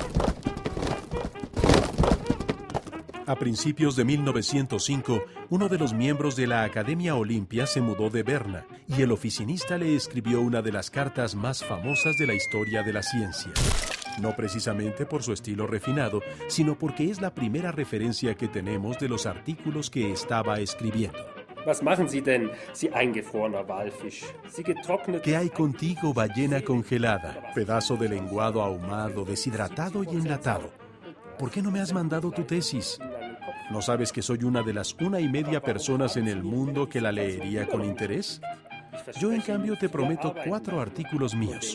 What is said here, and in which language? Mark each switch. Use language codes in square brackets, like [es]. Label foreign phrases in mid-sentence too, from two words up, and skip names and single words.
[es] A principios de 1905, uno de los miembros de la Academia Olimpia se mudó de Berna y el oficinista le escribió una de las cartas más famosas de la historia de la ciencia. No precisamente por su estilo refinado, sino porque es la primera referencia que tenemos de los artículos que estaba escribiendo. [de] Was machen Sie denn, Sie eingefrorener Walfisch? Sie getrocknet... [es] ¿Qué hay contigo, ballena congelada, pedazo de lenguado ahumado, deshidratado y enlatado? ¿Por qué no me has mandado tu tesis? ¿No sabes que soy una de las 1,5 personas en el mundo que la leería con interés? Yo, en cambio, te prometo 4 artículos míos.